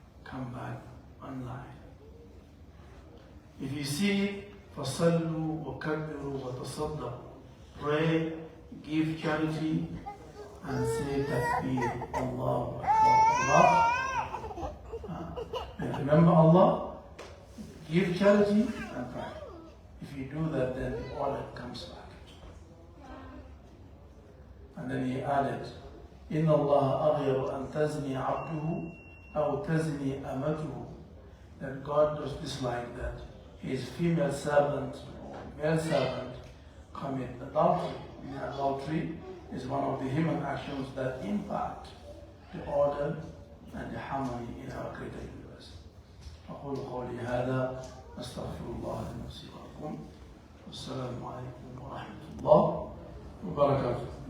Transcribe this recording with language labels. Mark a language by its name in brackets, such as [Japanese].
[English] Come back online. If you see [Arabic] فَصَلُّوا وَكَبِّرُوا وَتَصَدَّقُوا, [English] pray, give charity, and say takbir, Allahu Akbar. And remember Allah, give charity, and pray. If you do that, then the order comes back. And then he added, [Arabic] إِنَّ اللَّهَ أَغْيَرُ أَن تَزْنِي عَبْدُهُ أَوْ تَزْنِي أَمَتُهُ. [English] That God does dislike that his female servant or male servant commit adultery. Adultery is one of the human actions that impact the order and the harmony in our greater universe. [Arabic] أقول قولي هذا أستغفر الله لي ولكم والسلام عليكم ورحمة الله وبركاته.